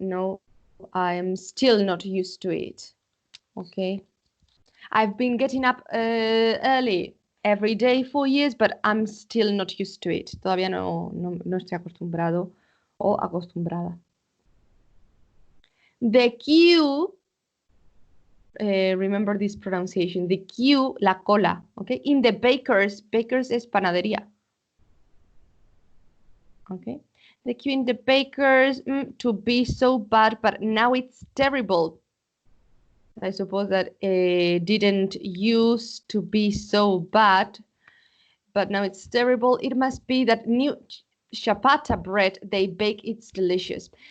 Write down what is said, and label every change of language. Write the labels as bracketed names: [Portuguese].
[English] No, I'm still not used to it. Okay. I've been getting up early every day for years, but I'm still not used to it. [Spanish] Todavía no estoy acostumbrado o acostumbrada. [English] The queue, remember this pronunciation, the queue, [Spanish] la cola, [English] okay? In the bakers [Spanish] es panadería. [English] Okay, the queue in the bakers, to be so bad, but now it's terrible. I suppose that didn't used to be so bad, but now it's terrible. It must be that new ciabatta bread they bake, it's delicious.